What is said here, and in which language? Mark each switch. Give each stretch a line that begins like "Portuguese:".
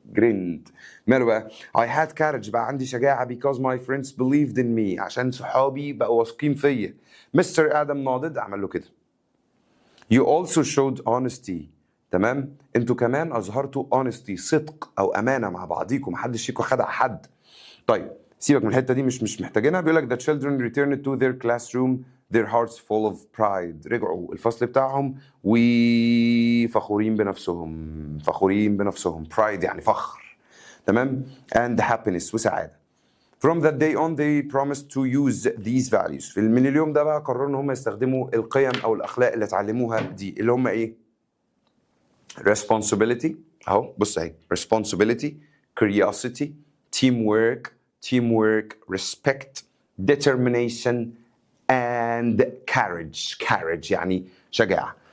English: Grind ماله بقى؟ I had courage
Arabic: بقى عندي شجاعه
English: because my friends believed in me،
Arabic: عشان صحابي بقوا واثقين فيا. مستر ادم ناضد عمل له كده.
English: You also showed honesty،
Arabic: تمام؟ انتوا كمان اظهرتوا honesty صدق او امانه مع بعضيكم، محدش فيكم خدع حد. طيب سيبك من الحته دي، مش محتاجينها. بيقول لك
English: the children returned to their classroom their hearts full of pride،
Arabic: رجعوا الفصل بتاعهم وفخورين بنفسهم. pride يعني فخر، تمام؟
English: and happiness
Arabic: وسعاده.
English: From that day on they promised to use these values.
Arabic: من اليوم ده بقى قرروا ان هم يستخدموا القيم او الاخلاق اللي اتعلموها دي، اللي هم ايه؟ responsibility اهو بص اهي، responsibility، curiosity، teamwork، respect،
English: determination and courage
Arabic: يعني شجاعة.